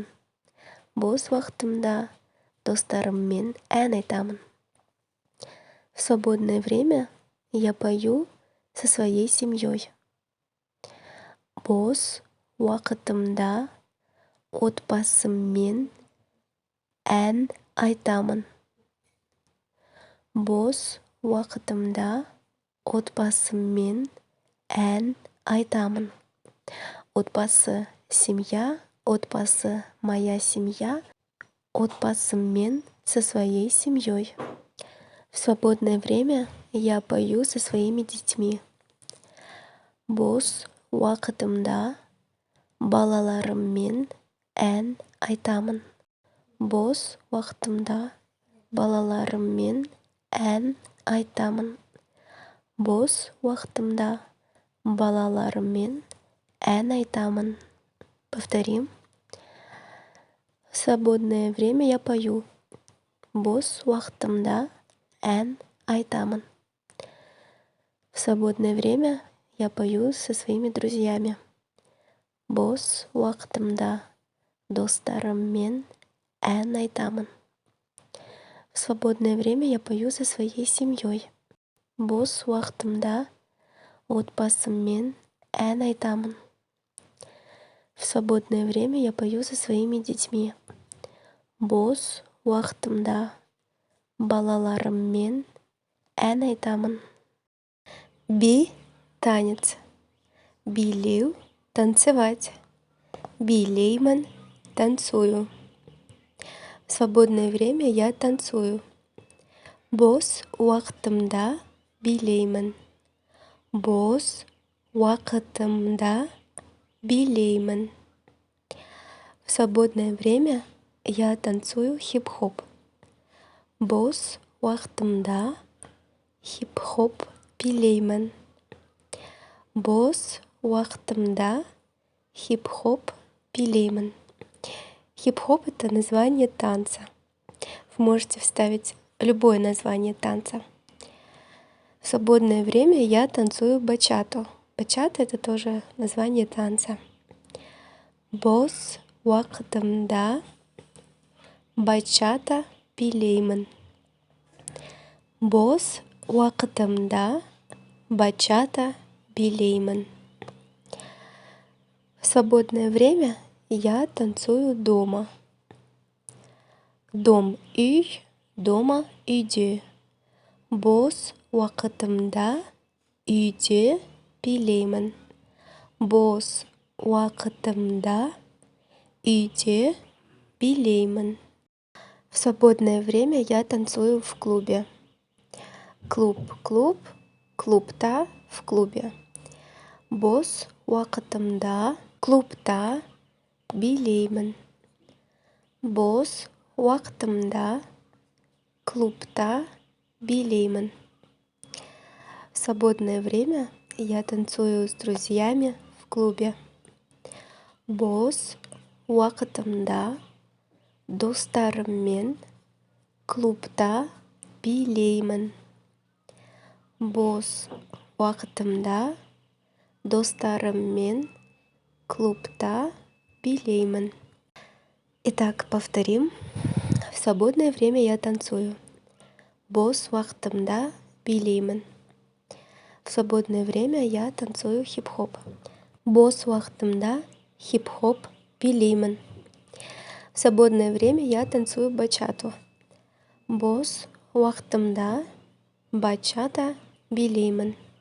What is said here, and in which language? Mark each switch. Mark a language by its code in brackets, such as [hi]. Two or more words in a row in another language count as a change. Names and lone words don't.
[kk] Бос уақытымда достарыммен ән айтамын. [ru] В свободное время я пою со своей семьей. [kk] Бос уақытымда отбасыммен ән айтамын. Бос уақытымда отбасыммен ән айтамын. Отбасы — семья, отбасы — [ru] моя семья, отбасыммен со своей семьей. В свободное время я пою со своими детьми. [kk] Бос уақытымда балаларыммен ән айтамын. Бос уақытымда балаларыммен ән айтамын. Бос уақытымда балаларыммен ән айтамын. [ru] Повторим. В свободное время я пою. [kk] Бос уақытымда ән айтамын. [ru] В свободное время я пою со своими друзьями. [kk] Бос уақытымда достарыммен ән айтамын. [ru] В свободное время я пою со своей семьей. [kk] Бос уақытымда отбасыммен ән айтамын. [ru] В свободное время я пою со своими детьми. [kk] Бос уақытымда балаларыммен ән айтамын. Би — танец. Билеу — [ru] танцевать. [kk] Билеймін — танцую. [ru] В свободное время я танцую. [kk] Бос уақытымда билеймін. Бос уақытымда билеймін. [ru] В свободное время я танцую хип-хоп. [kk] Бос уақытымда хип-хоп билеймін. Бос уақытымда хип-хоп билеймін. [ru] Хип-хоп — это название танца. Вы можете вставить любое название танца. В свободное время я танцую бачату. Бачата — это тоже название танца. [kk] Бос уақытымда бачата билеймін. Бос уақытымда бачата билеймін. [ru] В свободное время я танцую дома. Дом — үй, дома — [kk] үйде. Бос уақытымда үйде билеймін. Бос уақытымда үйде билеймін. [ru] В свободное время я танцую в клубе. Клуб, клубта, в клубе. [kk] Бос уақытымда клубта билеймін. Бос уақытымда клубта билеймін. [ru] В свободное время я танцую с друзьями в клубе. [kk] Бос уақытымда достарыммен клубта билеймін. Бос уақытымда достарыммен клубта билеймін. [ru] Итак, повторим. В свободное время я танцую. [kk] Бос уақытымда билеймін. [ru] В свободное время я танцую хип-хоп. [kk] Бос уақытымда хип-хоп билеймін. [ru] В свободное время я танцую бачату. [kk] Бос уақытымда бачата билеймін.